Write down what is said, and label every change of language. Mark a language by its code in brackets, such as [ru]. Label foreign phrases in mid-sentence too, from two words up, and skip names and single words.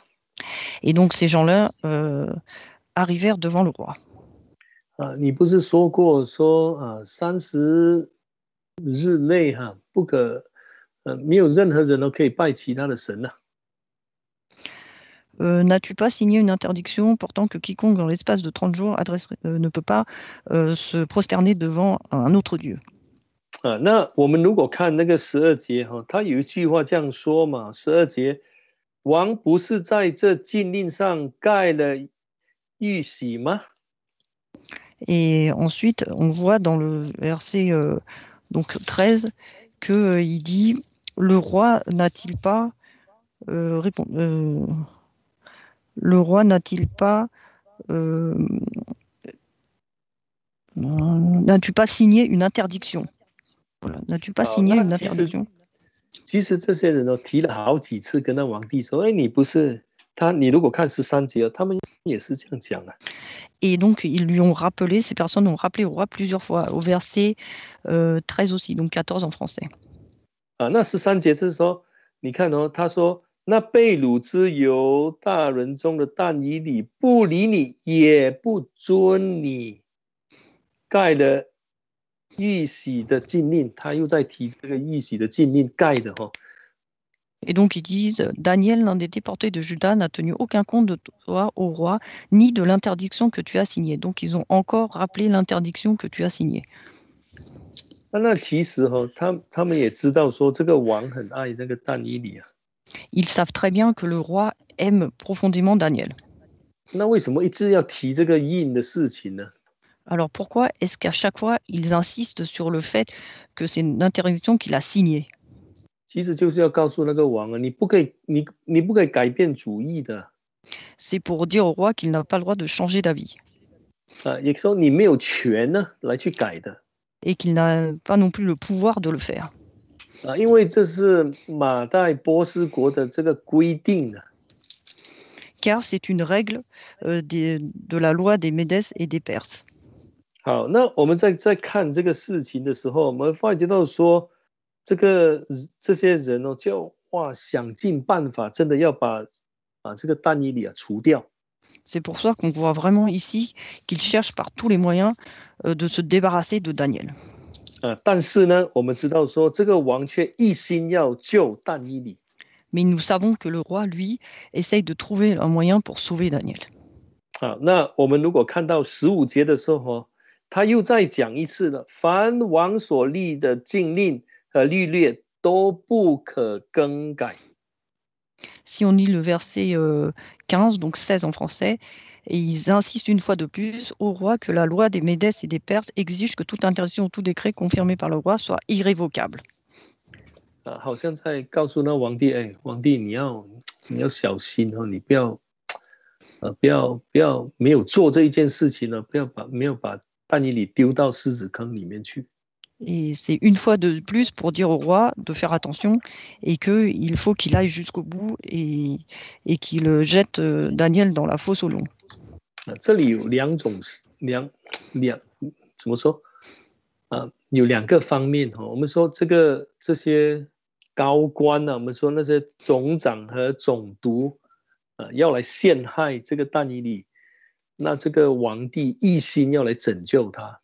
[fr] Et donc ces gens-là arrivèrent devant le roi. [zh] 你不是说过说30日内不可没有任何人都可以拜其他的神啊？ [fr] N'as-tu pas signé une interdiction portant que quiconque dans l'espace de 30 jours ne peut pas se prosterner devant un autre Dieu? [zh] 那我们如果看那个12节他有一句话这样说嘛，12节，王不是在这禁令上盖了玉玺吗？ [fr] Et ensuite, on voit dans le verset donc 13 qu'il dit le roi n'a-t-il pas le roi n'a-t-il pas n'as-tu pas signé une interdiction? Voilà. N'as-tu pas signé une interdiction? [zh] 其实这些人提了好几次跟那皇帝说，哎，你不是他，你如果看13节，他们也是这样讲啊。 [fr] Et donc, ils lui ont rappelé, ces personnes ont rappelé au roi plusieurs fois, au verset 13 aussi, donc 14 en français. [zh] 那13节就是说，你看他说，那被掳之犹大人中的但以理不理你，也不遵你盖了玉玺的禁令，他又在提这个玉玺的禁令盖的 [fr] Et donc ils disent, Daniel, l'un des déportés de Juda, n'a tenu aucun compte de toi au roi, ni de l'interdiction que tu as signée. Donc ils ont encore rappelé l'interdiction que tu as signée. [zh] 那其实他们也知道说这个王很爱那个但以理啊。 [fr] Ils savent très bien que le roi aime profondément Daniel. [zh] 那为什么一直要提这个印的事情呢？ [fr] Alors pourquoi est-ce qu'à chaque fois ils insistent sur le fait que c'est une interdiction qu'il a signée? [zh] 其实就是要告诉那个王你不可以，你不可以改变主意的。 [fr] C'est pour dire au roi qu'il n'a pas le droit de changer d'avis. [zh] 也说你没有权呢来去改的。 [fr] Et qu'il n'a pas non plus le pouvoir de le faire. [zh] 因为这是马代波斯国的这个规定啊。 [fr] Car c'est une règle de la loi des Médès et des Perses. [zh] 好，那我们在看这个事情的时候，我们发觉到说，这些人就想尽办法，真的要把这个但以理除掉。 [fr] C'est pour ça qu'on voit vraiment ici qu'ils cherchent par tous les moyens de se débarrasser de Daniel. [zh] 但是呢，我们知道说这个王却一心要救但以理。 [fr] Mais nous savons que le roi, lui, essaye de trouver un moyen pour sauver Daniel. [zh] 好，那我们如果看到15节的时候，他又再讲一次了，凡王所立的禁令和律例都不可更改。 [fr] Si on lit le verset 15, donc 16 en français, et ils insistent une fois de plus au roi que la loi des Médès et des Perses exige que toute interdiction ou tout décret confirmé par le roi soit irrévocable. [zh] 好像在告诉那皇帝，哎，皇帝你要小心你不要没有做这一件事情呢，没有把但以理丢到狮子坑里面去。 [fr] Et c'est une fois de plus pour dire au roi de faire attention et qu'il faut qu'il aille jusqu'au bout et qu'il jette Daniel dans la fosse au lion. [zh] 这里有怎么说有2个方面我们说这些高官我们说那些总长和总督要来陷害这个但以理，那这个皇帝一心要来拯救他。